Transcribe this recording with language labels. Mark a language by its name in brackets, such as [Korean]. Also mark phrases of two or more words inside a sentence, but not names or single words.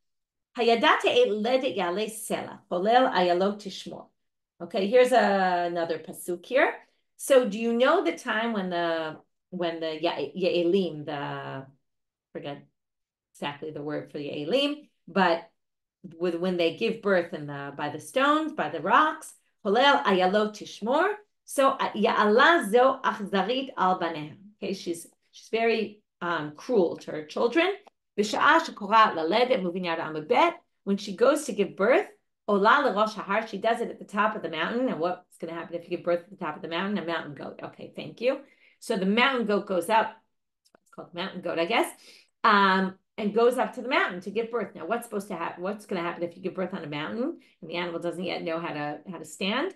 [English] Okay, here's another pasuk here. So do you know the time when the Ye'elim, forget exactly the word for Ye'elim, but when they give birth by the stones, by the rocks, [Hebrew] חולל אילות תשמור. So יעלה זו אכזרית על בניה. [English] Okay, she's very cruel to her children. [Hebrew] בשעה שכורעת ללדת, [English] moving out on bet. When she goes to give birth, [Hebrew] עולה לראש ההר, [English] she does it at the top of the mountain. And what's going to happen if you give birth at the top of the mountain? A mountain goat. Okay, thank you. So the mountain goat goes up. It's called mountain goat, I guess. And goes up to the mountain to give birth. Now, what's supposed to happen? What's going to happen if you give birth on a mountain and the animal doesn't yet know how to stand?